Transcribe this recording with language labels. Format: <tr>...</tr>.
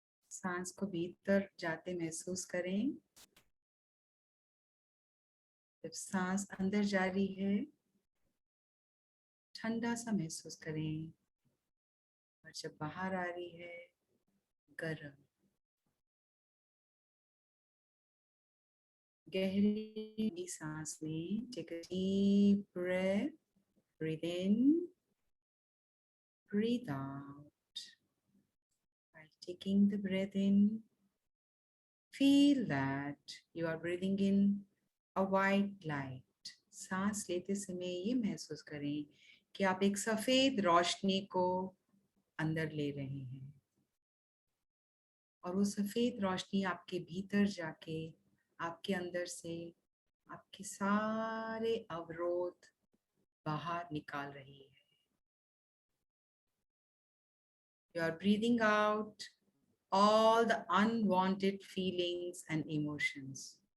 <hi>सांस को भीतर जाते महसूस करें. जब सांस अंदर जा रही है ठंडा सा महसूस करें और जब बाहर आ रही है गर्म. गहरी सांस लें.</hi> <en>Take a deep breath. Breathe in Breathe out. While taking the breath in, feel that you are breathing in a white light.</en> <hi>सांस लेते समय ये महसूस करें कि आप एक सफेद रोशनी को अंदर ले रहे हैं और वो सफेद रोशनी आपके भीतर जाके आपके अंदर से आपके सारे अवरोध बाहर निकाल रही है.</hi> <en>You are breathing out all the unwanted feelings and emotions.</en>